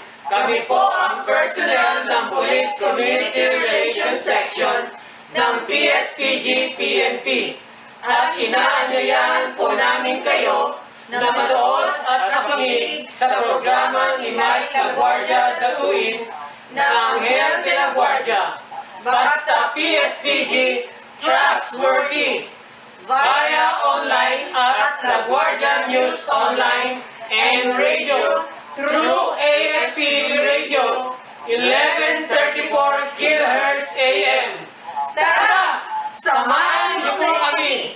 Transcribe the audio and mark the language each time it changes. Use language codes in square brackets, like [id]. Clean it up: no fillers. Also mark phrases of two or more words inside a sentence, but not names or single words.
[tl] Kami po ang personnel ng Police Community Relations Section ng PSPG-PNP at inaanyayahan po namin kayo na manood at makinig sa programang Invite la Guardia DATUIN na Anghel de la Guardia. Basta PSPG, trustworthy! [en] Via online at La Guardia News Online and Radio through AFP Radio 1134 kHz AM. [tl] Tara! Samahan niyo po kami!